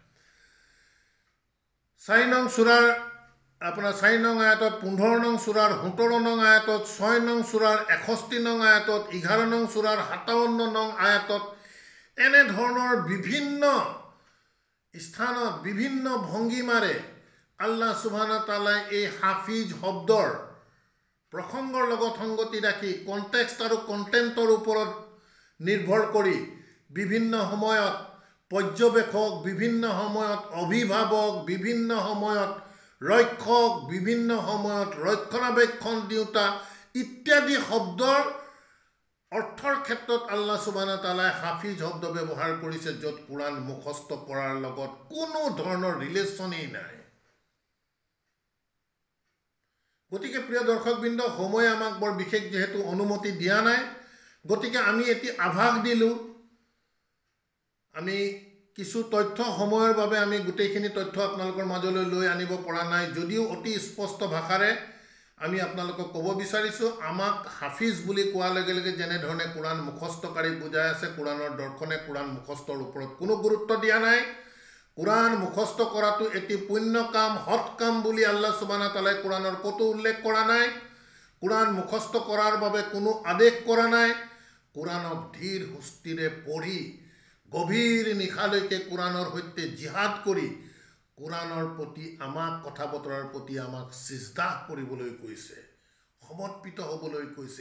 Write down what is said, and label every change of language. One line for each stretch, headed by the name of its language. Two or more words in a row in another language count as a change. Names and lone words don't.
Assamese: 4 নং সূৰাৰ আপোনাৰ 4 নং আয়াতত, 15 নং সূৰাৰ 17 নং আয়াতত, 6 নং সূৰাৰ 61 নং আয়াতত, 11 নং সূৰাৰ 57 নং আয়াতত এনেধৰণৰ বিভিন্ন স্থানত বিভিন্ন ভংগীমাৰে
Arabic: الله سبحانه وتعالى
Assamese: এই হাফিজ শব্দৰ প্ৰসংগৰ লগত সংগতি ৰাখি কনটেক্সট আৰু কণ্টেণ্টৰ ওপৰত নিৰ্ভৰ কৰি বিভিন্ন সময়ত পৰ্যবেক্ষক, বিভিন্ন সময়ত অভিভাৱক, বিভিন্ন সময়ত ৰক্ষক, বিভিন্ন সময়ত ৰক্ষণাবেক্ষণ দিওঁতা ইত্যাদি শব্দৰ অৰ্থৰ ক্ষেত্ৰত
Arabic: الله سبحانه وتعالى
Assamese: হাফিজ শব্দ ব্যৱহাৰ কৰিছে, য'ত কোৰাণ মুখস্থ কৰাৰ লগত কোনো ধৰণৰ ৰিলেশ্যনেই নাই। গতিকে প্ৰিয় দৰ্শকবৃন্দ, সময় আমাক বৰ বিশেষ যিহেতু অনুমতি দিয়া নাই, গতিকে আমি এটি আভাস দিলোঁ। আমি কিছু তথ্য সময়ৰ বাবে আমি গোটেইখিনি তথ্য আপোনালোকৰ মাজলৈ লৈ আনিব পৰা নাই, যদিও অতি স্পষ্ট ভাষাৰে আমি আপোনালোকক ক'ব বিচাৰিছোঁ, আমাক হাফিজ বুলি কোৱাৰ লগে লগে যেনেধৰণে কোৰাণ মুখস্থকাৰীক বুজাই আছে, কোৰাণৰ দৰ্শনে কোৰাণ মুখস্থৰ ওপৰত কোনো গুৰুত্ব দিয়া নাই। কোৰাণ মুখস্থ কৰাটো এটি পুণ্য কাম, সৎ কাম বুলি
Arabic: الله سبحانه وتعالى
Assamese: কোৰাণৰ ক'তো উল্লেখ কৰা নাই। কোৰাণ মুখস্থ কৰাৰ বাবে কোনো আদেশ কৰা নাই। কোৰাণক ধীৰ সুস্থিৰে পঢ়ি গভীৰ নিশালৈকে কোৰাণৰ সৈতে জিহাদ কৰি কোৰাণৰ প্ৰতি আমাক কথা বতৰাৰ প্ৰতি আমাক সিজদা কৰিবলৈ কৈছে, সমৰ্পিত হ'বলৈ কৈছে।